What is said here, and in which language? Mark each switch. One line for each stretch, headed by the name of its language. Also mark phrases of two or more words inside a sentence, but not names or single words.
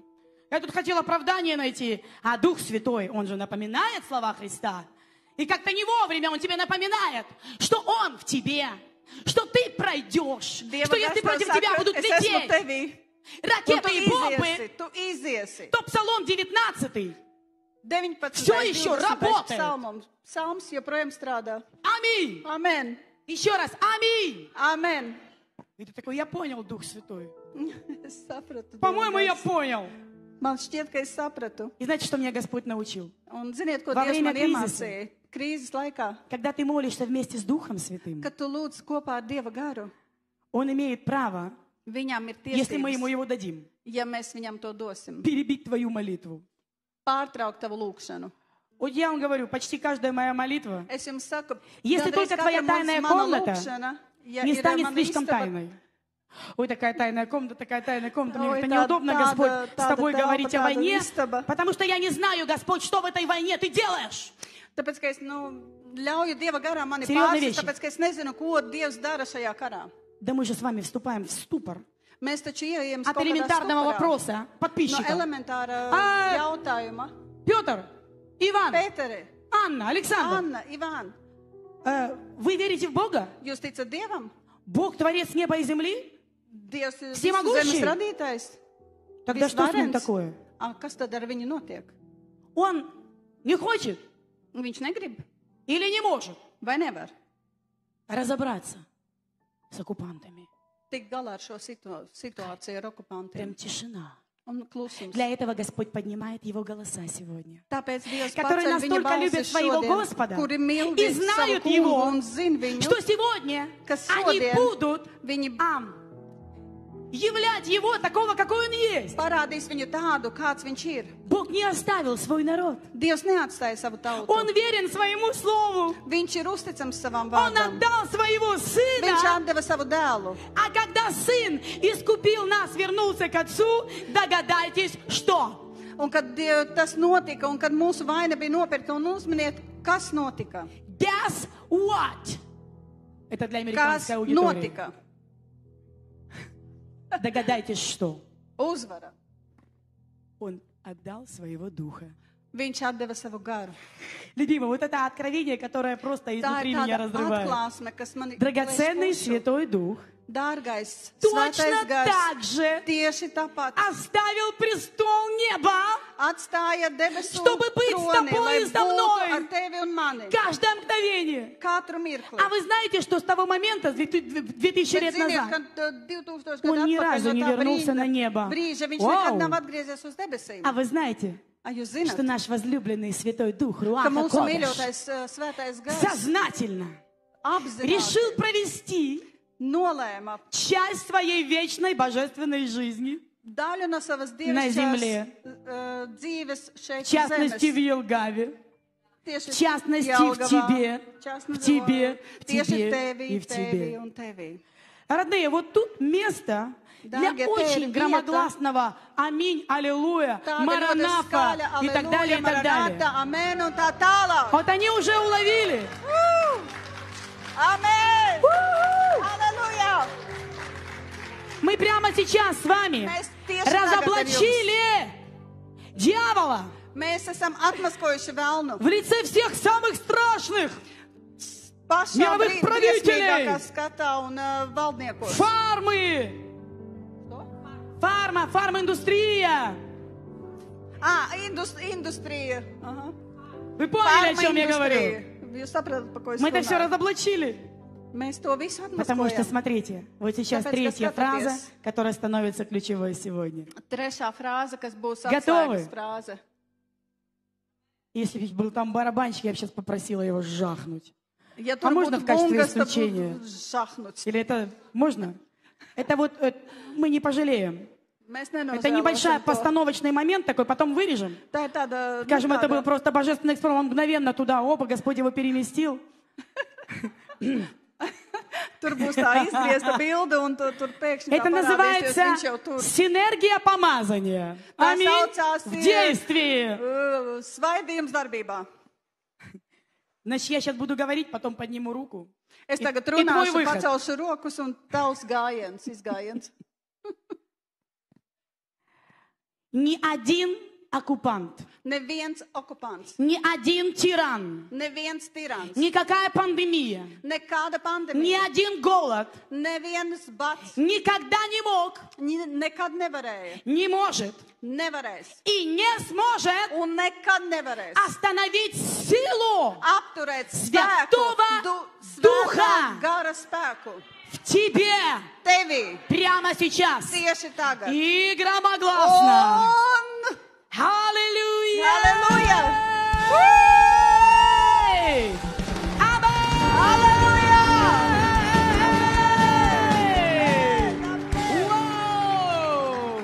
Russian: Я тут хотел оправдание найти, а Дух Святой, Он же напоминает слова Христа. И как-то не вовремя Он тебе напоминает, что Он в тебе, что ты пройдешь, что если против тебя будут лететь ракеты и бомбы,
Latvian: tu iziesi.
Russian: то Псалом 19. 19. Всё еще работает.
Latvian: Psalms joprojām strādā.
Russian: Аминь.
Latvian: Amen.
Russian: Еще раз, аминь.
Latvian: Amen.
Russian: И ты такой, я понял, Дух Святой.
Latvian: Es sapratu.
Russian: По-моему, я
Latvian: Dievs.
Russian: понял.
Latvian: Man šķiet, ka es sapratu.
Russian: И знаете, что меня Господь научил?
Latvian: Un ziniet, ko
Russian: Во
Latvian: Dievs
Russian: время
Latvian: man
Russian: кризиса.
Latvian: iemācīja? Krīzes laikā,
Russian: Когда ты молишься вместе с Духом Святым,
Latvian: kad tu lūdz kopā ar Dieva garu,
Russian: Он имеет право,
Latvian: viņam ir
Russian: если мы Ему
Latvian: tiesības,
Russian: его дадим,
Latvian: ja mēs viņam to dosim,
Russian: перебить твою молитву.
Latvian: pārtraukt tavu lūgšanu.
Russian: Вот я вам говорю, почти каждая моя молитва
Latvian: Es jums saku,
Russian: Если
Latvian: gandrīz
Russian: только твоя
Latvian: katra
Russian: тайная
Latvian: mana
Russian: комната
Latvian: lūgšana, ja
Russian: не
Latvian: ir
Russian: станет
Latvian: mana
Russian: слишком
Latvian: istaba,
Russian: тайной. Ой, такая тайная комната, мне Ой, как-то неудобно,
Latvian: tāda-
Russian: Господь, с
Latvian: tāda
Russian: тобой
Latvian: telpa,
Russian: говорить о
Latvian: tāda
Russian: войне,
Latvian: istaba.
Russian: потому что я не знаю, Господь, что в этой войне ты делаешь.
Latvian: Tāpēc, ka es ļauju Dieva garā mani
Russian: Серьезные
Latvian: pārsist,
Russian: вещи.
Latvian: tāpēc, ka es nezinu, ko Dievs dara šajā karā.
Russian: Да мы же с вами вступаем в ступор
Latvian: Mēs taču ieejam
Russian: от элементарного
Latvian: no
Russian: вопроса подписчика.
Latvian: elementāra
Russian: А-
Latvian: jautājuma.
Russian: Петр, Иван,
Latvian: Pēteri,
Russian: Анна, Александр,
Latvian: Anna, Ivan,
Russian: вы верите в Бога?
Latvian: jūs ticat Dievam?
Russian: Бог творец неба и земли?
Latvian: Dievs ir visu
Russian: Всемогущий?
Latvian: zemes radītājs.
Russian: Тогда что с ним
Latvian: Visvarens.
Russian: такое?
Latvian: Kas tad ar viņu notiek?
Russian: Он не хочет
Latvian: Viņš negrib
Russian: или не может
Latvian: vai nevar
Russian: разобраться с оккупантами?
Latvian: tikt galā ar šo situāciju ar okupantiem.
Russian: Прям тишина.
Latvian: Un klusums.
Russian: Для этого Господь поднимает его голоса сегодня.
Latvian: Tāpēc Dievs
Russian: Которые
Latvian: paceļ viņa
Russian: настолько любят
Latvian: balsi
Russian: своего
Latvian: šodien,
Russian: Господа
Latvian: kuri mīl
Russian: и
Latvian: savu
Russian: знают
Latvian: kungu
Russian: Его,
Latvian: un zin viņu,
Russian: что сегодня
Latvian: kas
Russian: они
Latvian: šodien
Russian: будут
Latvian: viņi
Russian: являть Его такого, какой Он есть.
Latvian: parādīs viņu tādu, kāds viņš ir.
Russian: Бог не оставил свой народ.
Latvian: Dievs neatstāja savu tautu.
Russian: Он верен своему слову.
Latvian: Viņš ir uzticams savam
Russian: Он
Latvian: vārdam.
Russian: отдал своего
Latvian: Viņš
Russian: Сына.
Latvian: atdeva savu dēlu.
Russian: А когда Сын искупил нас, вернулся к Отцу, догадайтесь, что?
Latvian: Un kad tas notika, un kad mūsu vaina bija nopirkta, un uzminiet, kas notika?
English: Guess what?
Russian: Это для
Latvian: Kas
Russian: американской аудитории.
Latvian: notika?
Russian: Догадайтесь, что?
Latvian: Uzvara.
Russian: Он отдал своего духа.
Latvian: Viņš atdeva savu garu.
Russian: Любимый, вот это откровение, которое просто
Latvian: Tā
Russian: изнутри
Latvian: ir
Russian: меня
Latvian: tāda
Russian: разрывает.
Latvian: atklāsme, kas man
Russian: Драгоценный Святой Дух
Latvian: Dārgais,
Russian: точно
Latvian: svētais gars,
Russian: так же
Latvian: tieši tāpat
Russian: оставил престол неба
Latvian: atstāja debesu
Russian: Чтобы быть с
Latvian: troni,
Russian: тобой
Latvian: lai
Russian: и со
Latvian: būtu
Russian: мной.
Latvian: ar tevi un mani.
Russian: каждое мгновение.
Latvian: Katru mirkli.
Russian: А вы знаете, что с того момента, 2000
Latvian: Bet
Russian: лет
Latvian: ziniet,
Russian: назад,
Latvian: kad 2000
Russian: Он
Latvian: gadu
Russian: ни
Latvian: atpakaļ
Russian: разу
Latvian: no
Russian: не
Latvian: tā
Russian: вернулся на небо.
Latvian: brīža viņš
Russian: Вау!
Latvian: nekad nav atgriezies uz debesīm.
Russian: а вы знаете,
Latvian: A jūs
Russian: что
Latvian: zināt,
Russian: наш возлюбленный Святой Дух,
Latvian: ka
Russian: Руаха
Latvian: mūsu
Russian: Кодеш,
Latvian: mīļotais svētais gars
Russian: сознательно
Latvian: apzināti
Russian: решил провести
Latvian: nolēma
Russian: часть своей вечной божественной жизни,
Latvian: daļu no savas
Russian: На земле.
Latvian: dzīves šeit
Russian: в
Latvian: uz
Russian: частности в
Latvian: zemes.
Russian: Елгаве,
Latvian: Tieši
Russian: в частности в
Latvian: Jelgavā,
Russian: тебе, časni в тебе, в
Latvian: tieši
Russian: тебе
Latvian: tevi,
Russian: и в
Latvian: tevi
Russian: тебе.
Latvian: un tevi.
Russian: Родные, вот тут место для Дорогие, очень теперь громогласного «Аминь», «Аллилуйя»,
Latvian: Tāda ļoti
Russian: «Маранафа»
Latvian: skaļa,
Russian: и так далее,
Latvian: aleluja,
Russian: и так далее.
Latvian: maranata, amen un tā tālāk.
Russian: Вот они уже уловили.
Latvian: Amen! Aleluja!
Russian: Мы прямо сейчас с вами
Latvian: Mēs tieši tagad ar
Russian: разоблачили дьявола
Latvian: Mēs esam atmaskojuši velnu.
Russian: в лице всех самых страшных
Latvian: Pašā
Russian: Мировых правителей.
Latvian: briesmīgākā skatā un valdniekos.
Russian: фармы. Фарма-индустрия.
Latvian: Industrija. Aha.
Russian: Вы поняли, о
Latvian: Farma
Russian: чем я говорю?
Latvian: industrija. Jūs saprotat, par ko es
Russian: Мы это все
Latvian: runāju?
Russian: разоблачили.
Latvian: Mēs to visu
Russian: Потому что,
Latvian: atmaskojam.
Russian: смотрите, вот сейчас
Latvian: Tāpēc,
Russian: третья
Latvian: ka
Russian: фраза,
Latvian: skatāties.
Russian: которая становится ключевой сегодня.
Latvian: Trešā frāze, kas būs Gatavi? atslēgas frāze.
Russian: Если бы был там барабанщик, я бы сейчас попросила его жахнуть.
Latvian: Ja
Russian: А
Latvian: tur
Russian: можно
Latvian: būtu
Russian: в качестве
Latvian: bungas, tad
Russian: исключения?
Latvian: būtu žahnuts.
Russian: Или это можно? Это вот мы не пожалеем.
Latvian: Mēs
Russian: Это небольшой
Latvian: nenožēlosim to.
Russian: постановочный момент такой, потом вырежем.
Latvian: Tā ir tāda,
Russian: Скажем, это был
Latvian: tāda,
Russian: просто божественный эксперимент, он мгновенно туда, опа, Господь его переместил.
Latvian: tur būs tā izgriezta bilde un tur pēkšņi tā
Russian: Это
Latvian: parādīsies,
Russian: называется
Latvian: viņš jau tur.
Russian: синергия помазания.
Latvian: Tā
Russian: Аминь.
Latvian: saucās
Russian: В действии.
Latvian: Svaidījums darbībā.
Russian: Значит, я сейчас буду говорить, потом подниму руку.
Latvian: Es
Russian: И-
Latvian: tagad
Russian: и твой
Latvian: runāšu,
Russian: выход.
Latvian: pacelšu rokas un tavs gājiens, izgājiens.
Russian: Ни один оккупант,
Latvian: Neviens okupants,
Russian: ни один тиран,
Latvian: neviens tirans,
Russian: никакая пандемия,
Latvian: nekāda
Russian: ни
Latvian: pandēmija,
Russian: один голод
Latvian: neviens bats,
Russian: никогда не мог,
Latvian: nekad nevarēja,
Russian: не может
Latvian: nevarēs
Russian: и не сможет
Latvian: un nekad nevarēs
Russian: остановить силу
Latvian: apturēt
Russian: Svētova
Latvian: spēku,
Russian: Duha.
Latvian: svētā gara spēku
Russian: в тебе
Latvian: tevi
Russian: прямо сейчас.
Latvian: tieši tagad.
Russian: И громогласно.
Latvian: Un
Russian: Аллилуйя! Аллилуйя! Эй! Аминь! Воу!